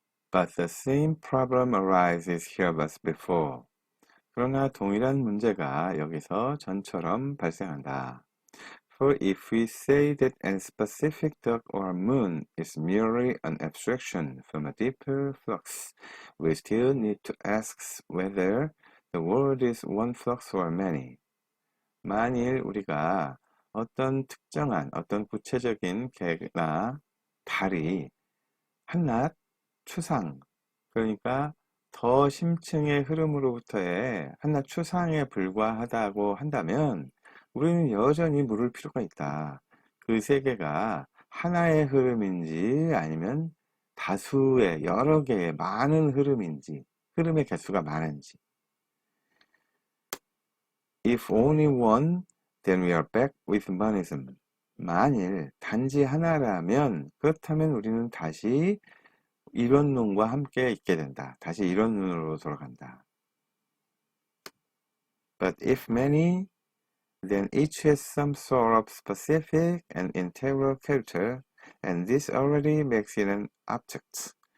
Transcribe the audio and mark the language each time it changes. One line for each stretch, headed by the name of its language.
English: But the same problem arises here as before.
Korean: 그러나 동일한 문제가 여기서 전처럼 발생한다.
English: For if we say that a specific dog or moon is merely an abstraction from a deeper flux, we still need to ask whether the world is one flux or many.
Korean: 만일 우리가 어떤 특정한 어떤 구체적인 개나 달이 한낱 추상, 그러니까 더 심층의 흐름으로부터의 한낱 추상에 불과하다고 한다면 우리는 여전히 물을 필요가 있다. 그 세계가 하나의 흐름인지 아니면 다수의 여러 개의 많은 흐름인지, 흐름의 개수가 많은지.
English: If only one, then we are back with monism.
Korean: 만일 단지 하나라면 그렇다면 우리는 다시 이론론과 함께 있게 된다. 다시 이론론으로 돌아간다.
English: But if many, then each has some sort of specific and integral character, and this already makes it an object.